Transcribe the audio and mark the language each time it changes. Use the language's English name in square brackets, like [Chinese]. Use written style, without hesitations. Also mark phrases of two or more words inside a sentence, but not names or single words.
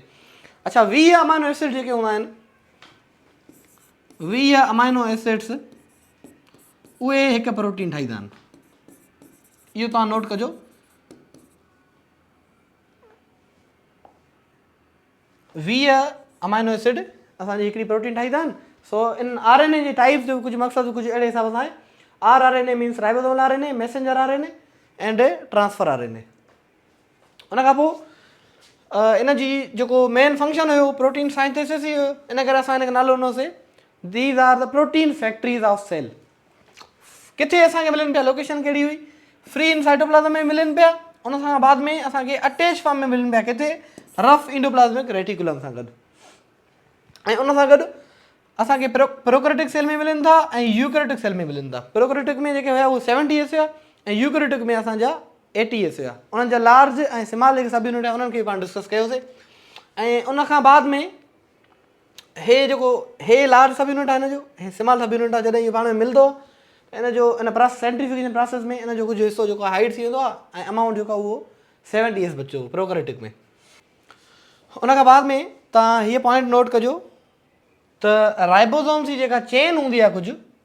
[Sindhi] अच्छा, 20 [English] amino acid [Sindhi] जेके हूंदा आहिनि, 20 [English] amino acids [Sindhi] उहे हिकु प्रोटीन ठाहींदा आहिनि। इहो तव्हां नोट कजो। 20 [English] amino acid [Sindhi] असांजी हिकिड़ी प्रोटीन ठाहींदा आहिनि। सो इन RNA जे टाइप्स जो कुझु मक़सदु कुझु अहिड़े हिसाब सां आहे। [English] rRNA means ribosomal RNA, messenger RNA and transfer RNA. [Sindhi] उन खां पोइ इन जी जेको [English] main function [Sindhi] हुयो [English] protein synthesis [Sindhi] ई हुयो, इन करे असां हिनखे नालो ॾिनोसीं [English] these are the protein factories of cell. [Sindhi] किथे असांखे मिलनि पिया, लोकेशन कहिड़ी हुई, [English] free in cytoplasm [Sindhi] में मिलनि पिया, उन सां बाद में असांखे [English] attach form [Sindhi] में मिलनि पिया किथे, [English] rough endoplasmic reticulum [Sindhi] सां गॾु। ऐं उन सां गॾु असांखे [English] prokaryotic cell [Sindhi] में मिलनि था ऐं [English] eukaryotic cell [Sindhi] में मिलनि था। प्रोकैरियोटिक में जेके हुया उहे 70S हुया ऐं यूकैरियोटिक में असांजा 80S हुया। उन्हनि जा लार्ज ऐं स्मॉल जेके [English] sub unit [Sindhi] आहे उन्हनि खे पाण डिस्कस कयोसीं। ऐं उन खां बाद में हे जेको हे [English] large sub unit [Sindhi] आहे हिन जो, हे [English] small sub unit [Sindhi] आहे, जॾहिं इहो पाण में मिलंदो इन जो इन [English] process centrifugation process [Sindhi] में इन जो कुझु हिसो जेको हाइड थी वेंदो आहे ऐं अमाउंट जेको आहे उहो 70S बचो प्रोकैरियोटिक में। उन खां बाद में तव्हां हीअ [English] point note [Sindhi] कजो त राइबोसोम्स जी जेका चेन हूंदी आहे कुझु,